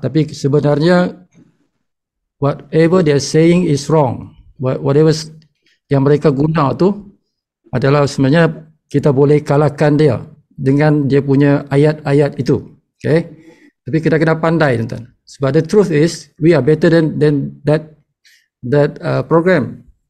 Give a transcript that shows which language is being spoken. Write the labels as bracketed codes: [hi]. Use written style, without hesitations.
[ms] Tapi sebenarnya [en] whatever they are saying is wrong. [ms] Whatever yang mereka guna tu adalah sebenarnya kita boleh kalahkan dia dengan dia punya ayat-ayat itu. Okay? Tapi kita kena pandai, tuan-tuan. [en] Sebab the truth is we are better than that program.